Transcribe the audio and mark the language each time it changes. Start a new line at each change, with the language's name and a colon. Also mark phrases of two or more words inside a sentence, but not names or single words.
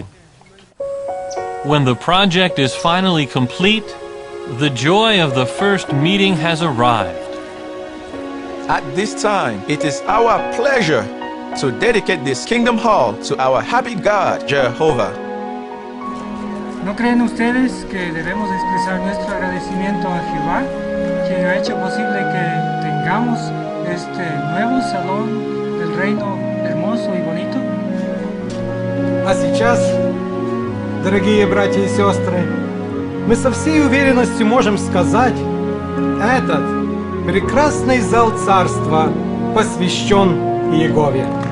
English: When the project is finally complete, the joy of the first meeting has arrived. At this time, it is our pleasure to dedicate this Kingdom Hall to our happy God, Jehovah.
Spanish: ¿No creen ustedes que debemos expresar nuestro agradecimiento a Jehová, quien ha hecho posible que tengamos este nuevo salón del reino hermoso y bonito?
Russian: А сейчас, дорогие братья и сестры, мы со всей уверенностью можем сказать, этот прекрасный зал царства посвящен Иегове.